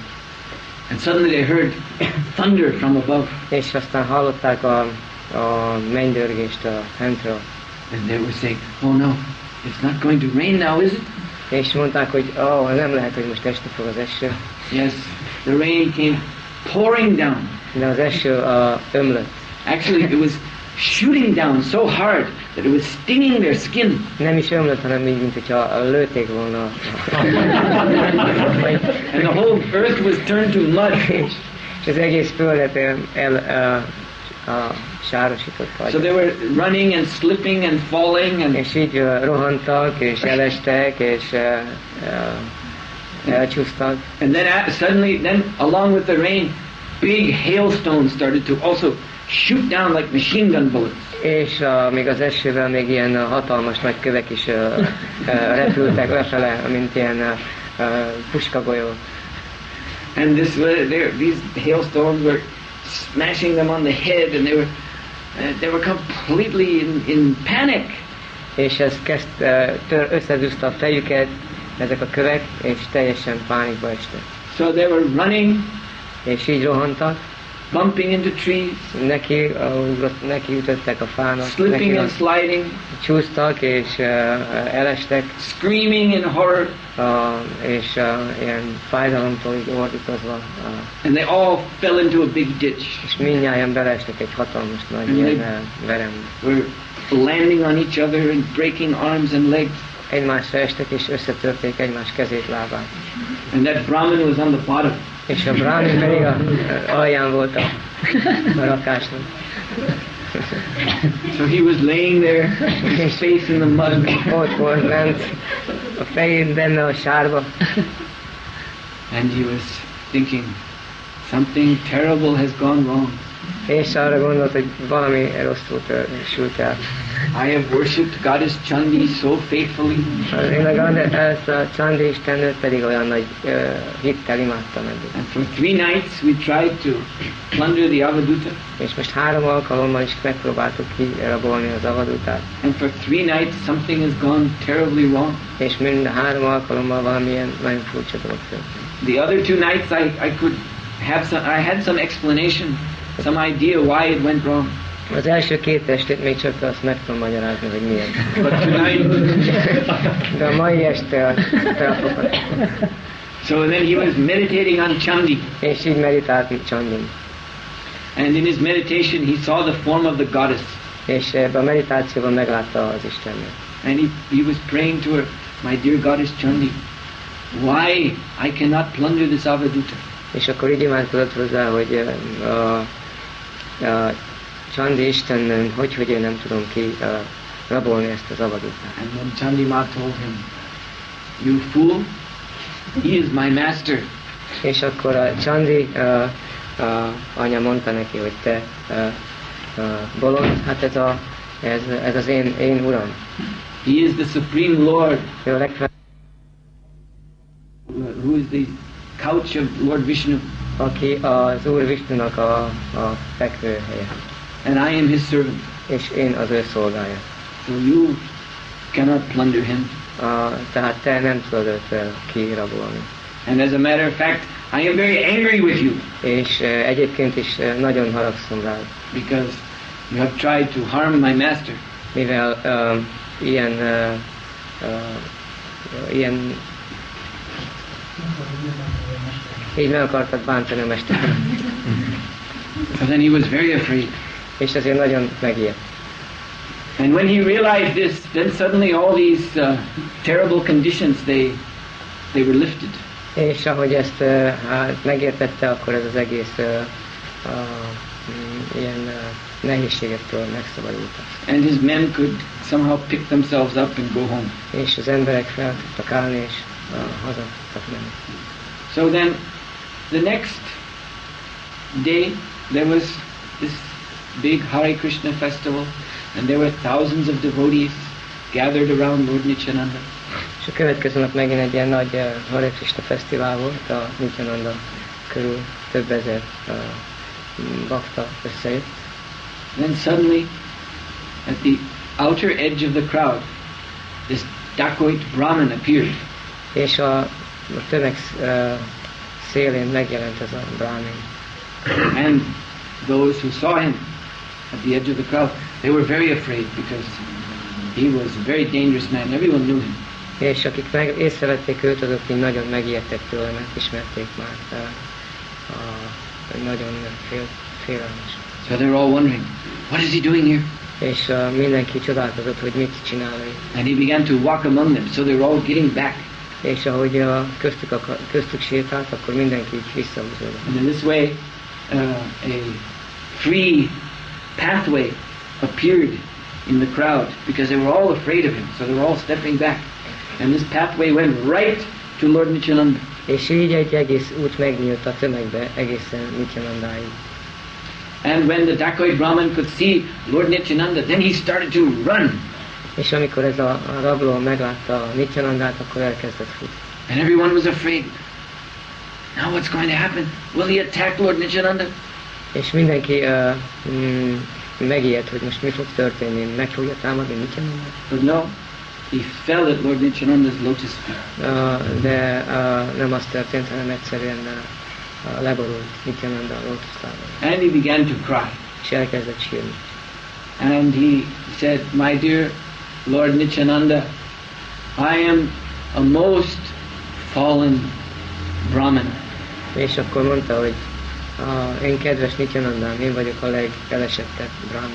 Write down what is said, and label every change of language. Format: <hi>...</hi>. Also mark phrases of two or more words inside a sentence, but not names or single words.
<en>And suddenly they heard thunder from above.</en> <hu>És aztán hallották a mennydörgést a fentről.</hu> <en>And they were saying, oh no, it's not going to rain now, is it?</en> <hu>És mondták, hogy nem lehet, hogy most esni fog az eső.</hu> <en>Yes, the rain came pouring down.</en> <hu>De az eső ömlött.</hu> <en>Actually, it was shooting down so hard that it was stinging their skin.</en> <hu>Nem is ömlött, hanem így, mint hogyha lőtték volna.</hu> <en>And the whole earth was turned to mud.</en> <hu>És az egész földet sárosított.</hu> <en>So they were running and slipping and falling and.</en> <hu>És így rohantak, és elestek, és elcsúsztak.</hu> <en>And then suddenly, along with the rain, big hailstones started to also shoot down like machine gun bullets.</en> <hu>És még az esővel még ilyen hatalmas nagy kövek is repültek lefele, mint ilyen puskagolyók.</hu> <en>And these hailstones were smashing them on the head, and they were completely in panic.</en> <hu>És ez összezúzta a fejüket, ezek a kövek, és teljesen pánikba estek.</hu> <en>So they were running,</en> <hu>és így rohantak,</hu> <en>bumping into trees,</en> <hu>neki ütöttek a fának,</hu> <en>slipping and sliding,</en> <hu>csúsztak és elestek,</hu> <en>screaming in horror,</en> <hu>és ilyen fájdalomtól így ordítozva.</hu> <en>And they all fell into a big ditch.</en> <hu>És mindnyájan beleestek egy hatalmas nagy ilyen verembe.</hu> <en>Were landing on each other and breaking arms and legs.</en> <hu>Egymásra estek és összetörték egymás kezét, lábát.</hu> <en>And that Brahmin was on the bottom.</en> <hu>És a Brahmin pedig alján volt a rakásnak.</hu> <en>So he was laying there, his face in the mud.</en> <hu>Ott volt lent, a fején benne a sárba.</hu> <en>And he was thinking, something terrible has gone wrong.</en> <hu>És arra gondolt, hogy valami rosszul sült el.</hu> <en>I have worshipped Goddess Chandi so faithfully.</en> <hu>Én ezt a Chandi istennőt pedig olyan nagy hittel imádtam eddig.</hu> <en>And for 3 nights we tried to plunder the Avaduta.</en> <hu>És most 3 alkalommal is megpróbáltuk kirabolni az Avadutát.</hu> <en>And for 3 nights something has gone terribly wrong.</en> <hu>És mind a 3 alkalommal valamilyen nagyon furcsa dolog történt.</hu> <en>The other 2 nights I had some explanation, some idea why it went wrong.</en> <hu>Az első 2 estét még csak azt meg tudom magyarázni, hogy miért.</hu> <en>But tonight,</en> <hu>de a mai este felfogható.</hu> <en>So then he was meditating on Chandi.</en> <hu>És így meditált Chandin.</hu> <en>And in his meditation he saw the form of the goddess.</en> <hu>És ebben a meditációban meglátta az Istennőt.</hu> <en>And he was praying to her, my dear goddess Chandi, why I cannot plunder this Avaduta?</en> <hu>És akkor így imádkozott hozzá, hogy Chandi Istennőn, hogy én nem tudom rabolni ezt az Avadutát.</hu> <en>And then Chandi Ma told him, you fool, he is my master.</en> <hu>És akkor a Chandi anya mondta neki, hogy te bolond, hát ez az én uram.</hu> <en>He is the supreme Lord. Who is the couch of Lord Vishnu.</en> <hu>Aki az Úr Vishnunak a fekvőhelye.</hu> <en>And I am his servant.</en> <hu>és én az ő szolgája.</hu> <en>So you cannot plunder him.</en> <hu>Tehát te nem tudod őt kirabolni.</hu> <en>And as a matter of fact, I am very angry with you.</en> <hu>És egyébként is nagyon haragszom rád.</hu> <en>Because you have tried to harm my master.</en> <hu>Mivel ilyen így meg akartad bántani a mesteret.</hu> <en>So then he was very afraid.</en> <hu>És ezért nagyon megijedt.</hu> <en>And when he realized this, then suddenly all these terrible conditions, they were lifted.</en> <hu>És ahogy ezt megértette, akkor ez az egész ilyen nehézségektől megszabadultak.</hu> <en>And his men could somehow pick themselves up and go home.</en> <hu>És az emberek fel tudtak állni, és haza tudtak menni.</hu> <en>So then, the next day, there was this big Hare Krishna festival, and there were thousands of devotees gathered around Lord Nityananda.</en> <hu>És a következő nap megint egy ilyen nagy Hare Krishna fesztivál volt, a Nityananda körül több ezer bakta összejött.</hu> <en>Then suddenly, at the outer edge of the crowd, this dacoit Brahmin appeared.</en> <hu>És a tömeg szélén megjelent ez a Brahmin.</hu> <en>And those who saw him at the edge of the crowd, they were very afraid because he was a very dangerous man. Everyone knew him.</en> <hu>És akik észrevették őt, azok így nagyon megijedtek tőle, mert ismerték már, nagyon félelmes.</hu> <en>So they were all wondering, what is he doing here?</en> <hu>És mindenki csodálkozott, hogy mit csinál ő.</hu> <en>And he began to walk among them, so they were all getting back.</en> <hu>És ahogy köztük sétált, akkor mindenki így visszahúzódott.</hu> <en>And in this way, a free pathway appeared in the crowd because they were all afraid of him, so they were all stepping back. And this pathway went right to Lord Nityananda.</en> <hu>És így egy egész út megnyílt a tömegbe egészen Nityanandáig.</hu> <en>And when the dacoit Brahmin could see Lord Nityananda, then he started to run.</en> <hu>És amikor ez a rabló meglátta Nityanandát, akkor elkezdett futni.</hu> <en>And everyone was afraid. Now what's going to happen? Will he attack Lord Nityananda?</en> <hu>És mindenki megijedt, hogy most mi fog történni, meg fogja támadni Nityanandát.</hu> <en>But no, he fell at Lord Nityananda's lotus feet.</en> <hu>De nem az történt, hanem egyszerűen leborult Nityananda a lótuszlábára.</hu> <en>And he began to cry.</en> <hu>És elkezdett sírni.</hu> <en>And he said, my dear Lord Nityananda, I am a most fallen Brahmana.</en> <hu>És akkor mondta, hogy én kedves Nityanandám, én vagyok a legelesettebb Brahmin.</hu>